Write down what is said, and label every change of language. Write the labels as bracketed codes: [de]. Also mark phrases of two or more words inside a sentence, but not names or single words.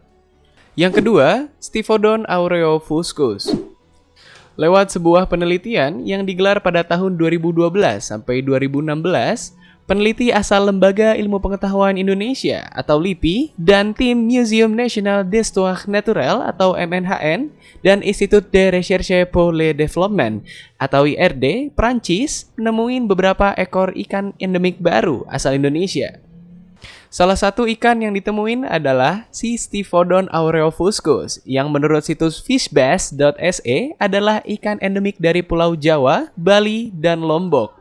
[id] Yang kedua, Stiphodon aureofuscus. Lewat sebuah penelitian yang digelar pada tahun 2012 sampai 2016, peneliti asal Lembaga Ilmu Pengetahuan Indonesia atau LIPI dan tim Museum National d'Histoire Naturelle atau MNHN dan Institut de Recherche pour le Développement atau IRD Prancis nemuin beberapa ekor ikan endemik baru asal Indonesia. Salah satu ikan yang ditemuin adalah si Stiphodon aureofuscus yang menurut situs fishbass.se adalah ikan endemik dari Pulau Jawa, Bali, dan Lombok.